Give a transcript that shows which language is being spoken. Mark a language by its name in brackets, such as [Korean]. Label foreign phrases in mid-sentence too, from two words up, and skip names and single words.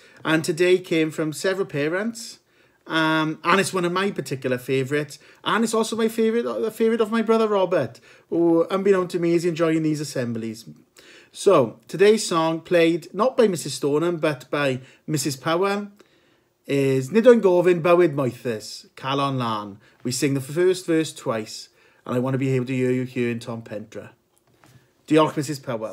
[English] And today came from several parents. And it's one of my particular favourites. And it's also my favourite, the favourite of my brother Robert, who, unbeknown to me, is enjoying these assemblies. So, today's song, played not by Mrs Stoneham, but by Mrs Powell, is Nid o'n gofyn bywyd moethus, Calon Lan. We sing the first verse twice, and I want to be able to hear you here in Tom Pentra. Diolch, Mrs Powell.